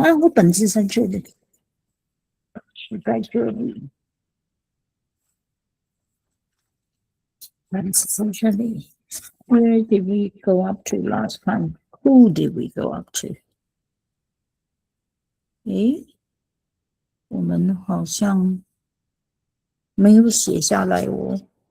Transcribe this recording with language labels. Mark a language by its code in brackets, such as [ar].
[zh] 啊，我本子在这里，是在这里，本子在这里。 [en] Where did we go up to last time? Who did we go up to? [zh] 诶，我们好像没有写下来哦。